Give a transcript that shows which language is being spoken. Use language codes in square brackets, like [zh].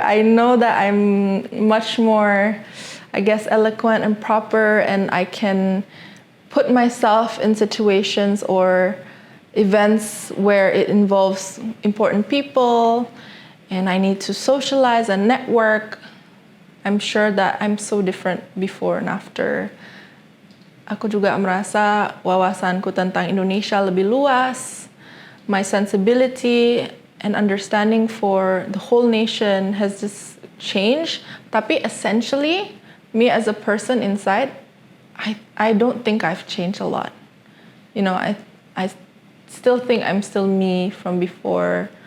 [en] I know that I'm much more, I guess, eloquent and proper, and I can put myself in situations or events where it involves important people, and I need to socialize and network. I'm sure that I'm so different before and after. [id] Aku juga merasa wawasanku tentang Indonesia lebih luas. [en] My sensibility and understanding for the whole nation has just changed. Tapi essentially, me as a person inside, I don't think I've changed a lot. You know, I still think I'm still me from before.